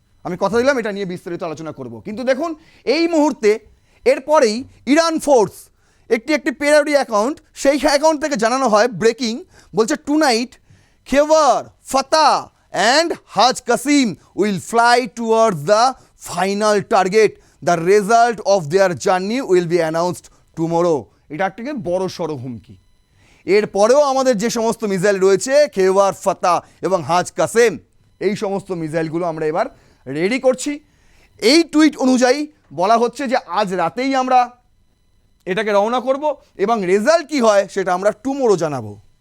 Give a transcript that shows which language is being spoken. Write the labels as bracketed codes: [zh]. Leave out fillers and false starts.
[bn] আমি কথা দিলাম এটা নিয়ে বিস্তারিত আলোচনা করব। কিন্তু দেখুন এই মুহূর্তে এরপরেই ইরান ফোর্স একটি প্যারোডি অ্যাকাউন্ট, সেই অ্যাকাউন্ট থেকে জানানো হয় ব্রেকিং, বলছে [en] Tonight Kheibar Fattah and Haj Qasim will fly towards the final target. The result of their journey will be announced tomorrow. [bn] এটা একটা বড় সড়ো হুমকি। এরপরেও আমাদের যে সমস্ত মিসাইল রয়েছে খেবার ফাতা এবং হাজ কাসেম, এই সমস্ত মিসাইলগুলো আমরা এবার রেডি করছি। এই টুইট অনুযায়ী বলা হচ্ছে যে আজ রাতেই আমরা এটাকে রওনা করব এবং রেজাল্ট কি হয় সেটা আমরা টুমোরো জানাবো।